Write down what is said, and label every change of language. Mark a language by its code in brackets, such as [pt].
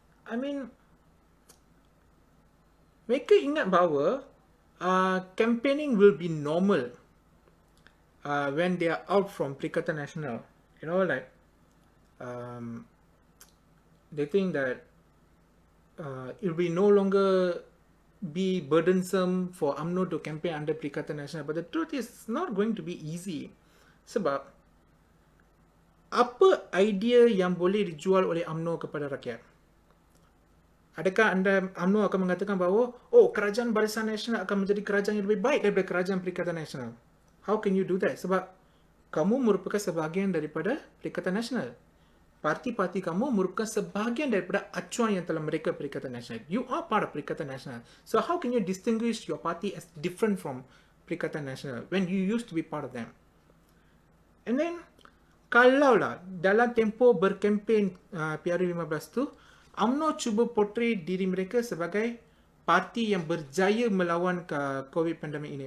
[en] I mean, [ms] mereka ingat bahawa [en] campaigning will be normal when they are out from Perikatan Nasional. You know, like, they think that it will be no longer be burdensome for UMNO to campaign under Perikatan Nasional. But the truth is, it's not going to be easy. [ms] Sebab, apa idea yang boleh dijual oleh UMNO kepada rakyat? Adakah UMNO akan mengatakan bahawa, oh, kerajaan Barisan Nasional akan menjadi kerajaan yang lebih baik daripada kerajaan Perikatan Nasional? [en] How can you do that? [ms] Sebab kamu merupakan sebahagian daripada Perikatan Nasional. Parti-parti kamu merupakan sebahagian daripada acuan yang telah mereka Perikatan Nasional. [en] You are part of Perikatan Nasional. So how can you distinguish your party as different from Perikatan Nasional when you used to be part of them? [ms] And then, kalaulah dalam tempoh berkempen PRU 15 tu, UMNO cuba portray diri mereka sebagai parti yang berjaya melawan COVID pandemik ini.